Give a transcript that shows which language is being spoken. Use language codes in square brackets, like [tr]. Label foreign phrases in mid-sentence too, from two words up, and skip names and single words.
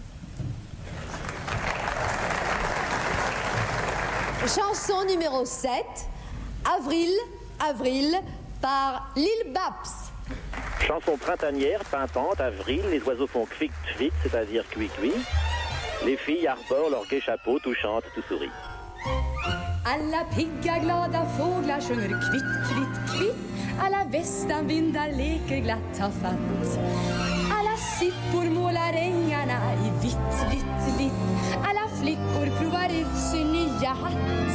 [fr] Chanson numéro 7, Avril, par Lil Baps. Chanson printanière, pimpante, avril, les oiseaux font kvitt-kvitt, c'est-à-dire cuit-cuit. Les filles arborent leurs gais chapeaux, tout chantent, tout sourit. [sv] Alla pigga glada fåglar sjunger kvitt, kvitt, kvitt. Alla västanvindar leker glatt har fatt. Alla sippor målar ängarna i vitt, vitt, vitt. Alla flickor provar ut sin nya hatt.